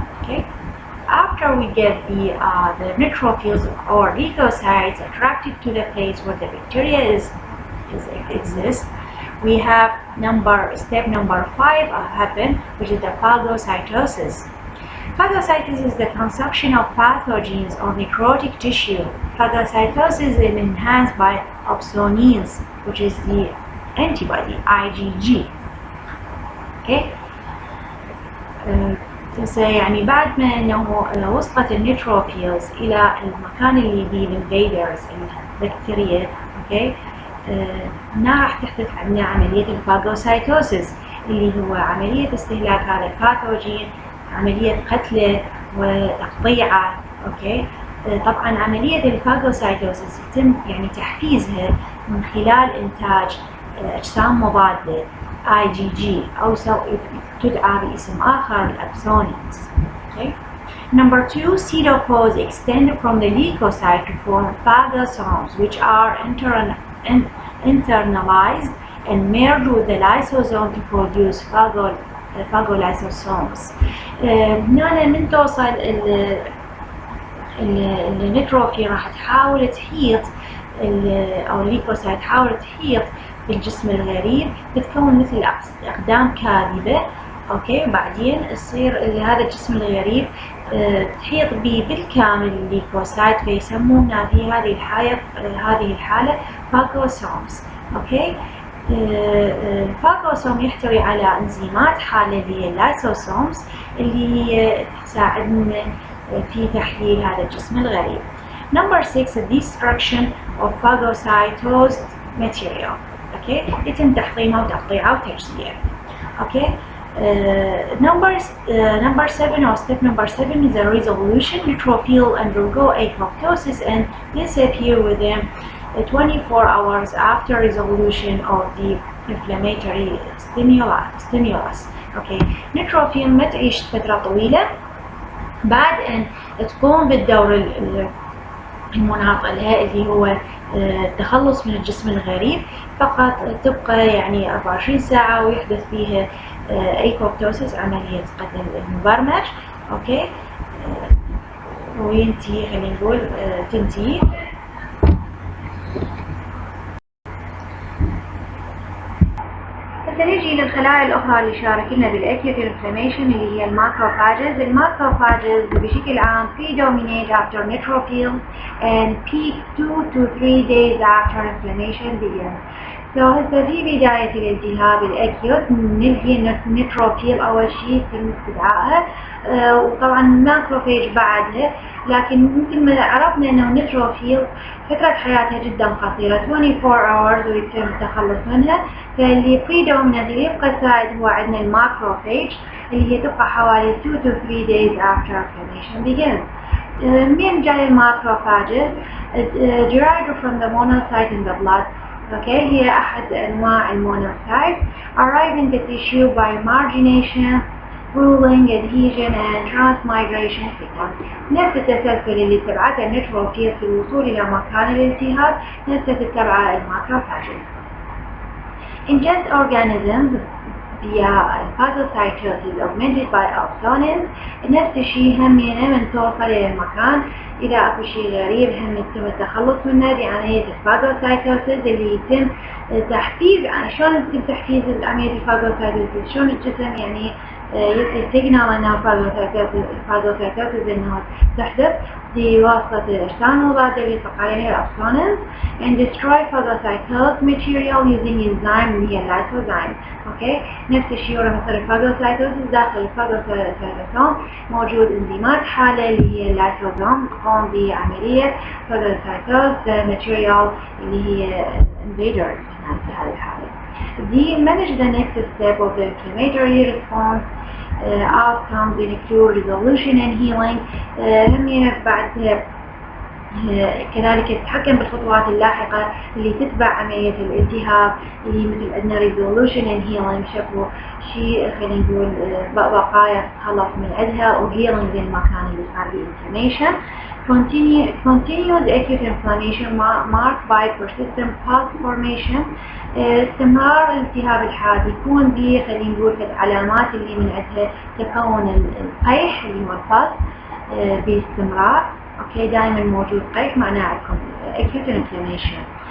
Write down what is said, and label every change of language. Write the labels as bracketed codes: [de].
[en] Okay, after we get the neutrophils or leukocytes attracted to the place where the bacteria exists, we have step number 5 happen, which is the phagocytosis. Phagocytosis is the consumption of pathogens or necrotic tissue. Phagocytosis is enhanced by opsonins, which is the antibody IgG. Okay. [ar] يعني بعد ما انه وصلت النيتروفيلز الى المكان اللي فيه الانفيدرز البكتيريا، اوكي، هنا راح تحدث عندنا عمليه الفاغوسايتوسيس اللي هو عمليه استهلاك هذا الباثوجين، عمليه قتله وتقطيعه. اوكي، طبعا عمليه الفاغوسايتوسيس يتم يعني تحفيزها من خلال انتاج اجسام مضاده IgG أو تدعى باسم آخر الأبسونينز. [en] Okay. Number 2, pseudopores extend from the leukocyte to form phagocytes, which are internalized and merge with the lysosome to produce phagolysosomes. [ar] هنا من توصل النيتروفيل راح تحاول تحيط أو الليكوسايت تحاول تحيط بالجسم الغريب، تتكون مثل أقدام كاذبة. أوكي، بعدين يصير هذا الجسم الغريب تحيط به بالكامل الليكوسايت، فيسمونها في هذه الحالة فاغوسومز. أوكي، الفاغوسوم يحتوي على انزيمات حالة اللي هي اللايسوسومز اللي هي تساعدنا في تحليل هذا الجسم الغريب. [en] Number 6, the destruction of phagocytosed material. [ar] Okay, يتم تحطيمه وتقطيعه وتجزئه. [en] Okay, number 7 or step number 7 is a resolution. Neutrophil undergo apoptosis and disappear within 24 hours after resolution of the inflammatory stimulus. [ar] Okay, neutrophil ما تعيش فترة طويلة بعد أن تقوم بالدور المناط لها اللي هو التخلص من الجسم الغريب، فقط تبقى يعني 24 ساعة ويحدث فيها apoptosis عملية قتل المبرمج. اوكي، وينتهي، خلينا نقول تنتهي. هسه نجي للخلايا الأخرى اللي شاركنا بالأكيوت انفلاميشن اللي هي الماكروفاجز. الماكروفاجز بشكل عام [en] predominate after neutrophils and peak 2 to 3 days after inflammation begins. [ar] هسه في بداية الالتهاب الأكيوت نلقي النيتروفيل أول شيء يتم استدعائها، وطبعا الماكروفاج بعدها، لكن مثل ما عرفنا أنه النيتروفيل فترة حياتها جدا قصيرة [en] 24 hours [ar] ويتم التخلص منها. فاللي predominant اللي يبقى سائد هو عندنا الماكروفاج اللي هي تبقى حوالي [en] 2 to 3 days after inflammation begins. [ar] من جاي الماكروفاجز؟ [en] Derived from the monocyte in the blood. Okay, [ar] هي أحد أنواع المونوسايت [en] arriving the tissue by margination, ruling, adhesion and transmigration sequence. [ar] نفس التسلسل اللي تبعته النيتروفيل في الوصول إلى مكان الالتهاب نفسه تتبعه الماكروفاجز. [en] Ingest organisms via phagocytosis augmented by opsonins. [ar] نفس الشيء همينه من توصل إلى المكان إذا أكو شيء غريب هم يتم التخلص منه بعملية الفاغوسايتوسيس اللي يتم تحفيز. يعني شلون يتم تحفيز عملية الفاغوسايتوسيس؟ شلون الجسم يعني سيجنال أنه phagocytosis أنه تحدث بواسطة الأجسام المضادة للفقارين الأبسونينز [en] and destroy phagocytosed material using enzyme [ar] اللي هي lysozyme. أوكي، نفس الشيء مثل الفاجوسايتوسيس داخل الفاجوسايتوسوم موجود انزيمات حالة اللي هي اللايسوزوم تقوم بعملية [en] phagocytosed material [ar] اللي هي invaders في هذه الحالة. [en] دي manage the next step of the inflammatory response. Outcomes include resolution and healing. [ar] هم بعد كذلك تتحكم بالخطوات اللاحقة اللي تتبع عملية الالتهاب اللي مثل عندنا [en] resolution and healing، [ar] شكو شيء خلينا نقول بقايا تتخلص من عندها و healing للمكان اللي صار به inflammation. [en] Continued acute inflammation marked by persistent pus formation. [ar] استمرار الالتهاب الحاد يكون به خلينا نقول العلامات اللي من عندها تكون القيح اللي هو البس باستمرار. اوكي، دائما موجود قيح معناه عندكم [en] acute inflammation.